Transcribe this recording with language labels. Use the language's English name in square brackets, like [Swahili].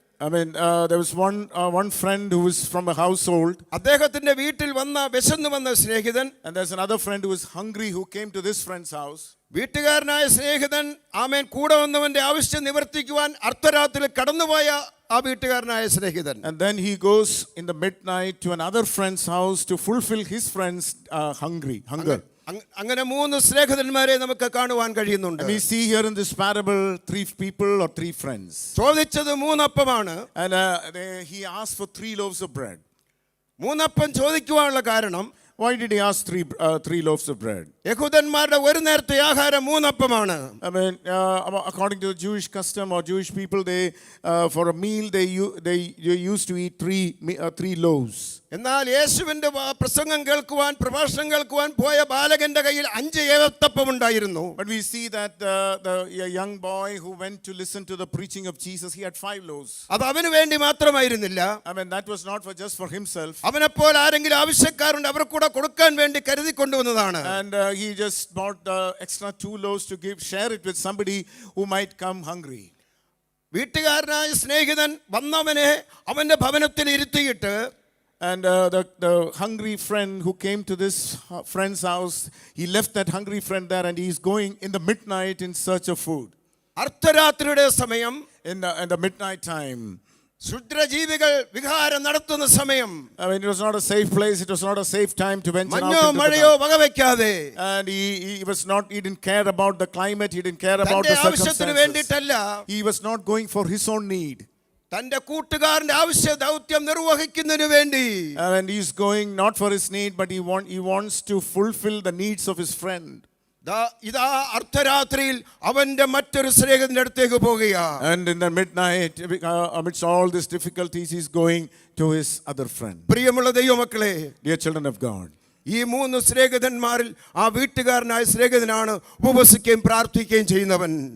[English] I mean, there was one friend who was from a household, [Malayalam] അദ്ദേഹത്തിന്റെ വീട്ടിൽ വിശന്നു വന്ന സ്നേഹിതൻ, [English] and there's another friend who was hungry who came to this friend's house. [Malayalam] വീട്ടുകാരനായ സ്നേഹിതൻ ആമേൻ കൂടെ വന്നവന്റെ ആവശ്യം നിവർത്തിക്കുവാൻ അർദ്ധരാത്രിയിൽ കടന്നുപോയ ആ വീട്ടുകാരനായ സ്നേഹിതൻ. [English] And then he goes in the midnight to another friend's house to fulfill his friend's hunger. [Malayalam] അങ്ങനെ 3 സ്നേഹിതന്മാരെ നമുക്ക് കാണുവാൻ കഴിയുന്നുണ്ട്. [English] And we see here in this parable 3 people or 3 friends. [Malayalam] ചോദിച്ചത് 3 അപ്പമാണ്. [English] And he asked for 3 loaves of bread. [Malayalam] 3 അപ്പം ചോദിക്കുവാനുള്ള കാരണം, [English] Why did he ask 3 loaves of bread? [Malayalam] യഹൂദന്മാരുടെ ഒരു നേരത്തെ ആഹാരം 3 അപ്പമാണ്. [English] I mean, according to the Jewish custom or Jewish people, they for a meal they used to eat 3 loaves. [Malayalam] എന്നാൽ യേശുവിന്റെ പ്രസംഗം കേൾക്കുവാൻ, പ്രഭാഷണം കേൾക്കുവാൻ പോയ ബാലകന്റെ കയ്യിൽ 5 ഏത്തപ്പം ഉണ്ടായിരുന്നു. [English] But we see that the young boy who went to listen to the preaching of Jesus, he had 5 loaves. [Malayalam] അത് അവന് വേണ്ടി മാത്രമായിരുന്നില്ല. [English] I mean, that was not just for himself. [Malayalam] അവനെപ്പോൾ ആരെങ്കിലും ആവശ്യക്കാരുണ്ട് അവർ കൂടെ കൊടുക്കാൻ വേണ്ടി കരുതി കൊണ്ടുവന്നതാണ്. [English] And he just bought extra 2 loaves to share it with somebody who might come hungry. [Malayalam] വീട്ടുകാരനായ സ്നേഹിതൻ വന്നവനെ അവന്റെ ഭവനത്തിൽ ഇരുത്തിയിട്ട്, [English] and the hungry friend who came to this friend's house, he left that hungry friend there and he's going in the midnight in search of food. [Malayalam] അർദ്ധരാത്രിയുടെ സമയം, [English] In the midnight time. [Malayalam] ക്ഷുദ്രജീവികൾ വിഹാരം നടത്തുന്ന സമയം. [English] I mean, it was not a safe place. It was not a safe time to venture out [Malayalam] മഞ്ഞോ [English] into the [Malayalam] മഴയോ [English] dark. [Malayalam] വകവയ്ക്കാതെ, [English] And he didn't care about the climate. He didn't care about [Malayalam] തന്റെ [English] the [Malayalam] ആവശ്യത്തിന് [English] circumstances. [Malayalam] വേണ്ടിയിട്ടല്ല, [English] He was not going for his own need. [Malayalam] തന്റെ കൂട്ടുകാരന്റെ ആവശ്യ ദൗത്യം നിർവഹിക്കുന്നതിന് വേണ്ടി. [English] And he's going not for his need, but he wants to fulfill the needs of his friend. [Malayalam] ഇതാ അർദ്ധരാത്രിയിൽ അവന്റെ മറ്റൊരു സ്നേഹിതന്റെ അടുത്തേക്ക് പോകുക. [English] And in the midnight, amidst all these difficulties, he's going to his other friend. [Malayalam] പ്രിയമുള്ള ദൈവമക്കളെ, [English] Dear children of God, [Malayalam] ഈ 3 സ്നേഹിതന്മാരിൽ ആ വീട്ടുകാരനായ സ്നേഹിതനാണ് ഉപവസിക്കുകയും പ്രാർത്ഥിക്കുകയും ചെയ്യുന്നവൻ.